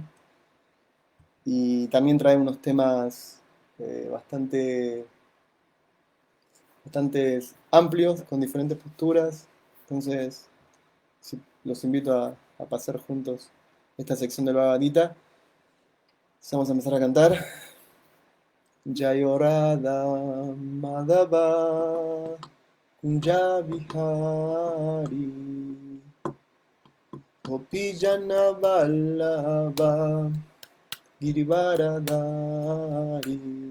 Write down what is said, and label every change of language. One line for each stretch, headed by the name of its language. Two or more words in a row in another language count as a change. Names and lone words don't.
Spanish: Y también trae unos temas bastante amplios, con diferentes posturas. Entonces, sí, los invito a pasar juntos esta sección del Bhagavad Gita. Vamos a empezar a cantar.
Sanskrit: जय राधा माधव कुञ्ज विहारी गोपी जन वल्लभ गिरिवरधारी